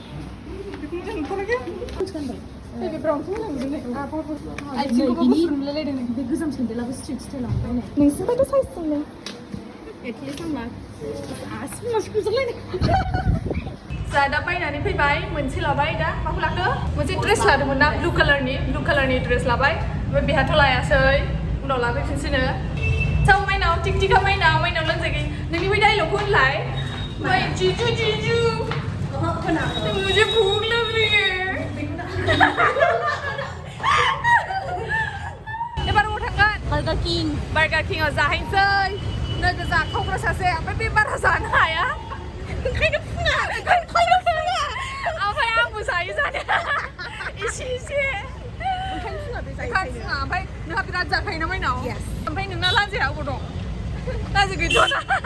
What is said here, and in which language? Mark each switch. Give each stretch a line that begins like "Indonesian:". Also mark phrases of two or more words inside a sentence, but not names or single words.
Bodo: बेखौ मोजां नुथाराखै बे ब्राउनखौ मोजां नुदों नै आथिंखौबो गुफुर नुलायलायदों नै बे गोजाम सेन्देलाबो स्ट्रिट स्टाइलाव ओमफ्राय नै नोंसिनिफ्रायथ' साइज दंलै एटलिस्ट आंना आसिमासो गुजोबलायनाय जा दा बायनानै फैबाय मोनसे लाबाय दा माखौ लाखो मोनसे ड्रेस लादोंमोन ना ब्लु कालारनि ड्रेस लाबाय ओमफ्राय बेहाथ' लायासै उनाव लाफैफिनसैनो चाव माइनाव टिकटिका माइनाव लानजाय गैयै नोंनि बै डायलगखौ होनलाय जीजू
Hindi: मुझे भूख लग रही है
Bodo: एबार अबाव थांगोन बार्गार किंआव जाहैनोसै नोगो जाखावग्रा सासे ओमफ्राय बे बारा जानो हाया ओंखायनो फुङा ओमफ्राय आंबो जायो जानाया एसे ओंखायनो फुङा ओमफ्राय नोंहा बिराद जाखायोना माइनाव ओमफ्राय नोंना लानजाया अबाव दं लानजाय गैथ'आ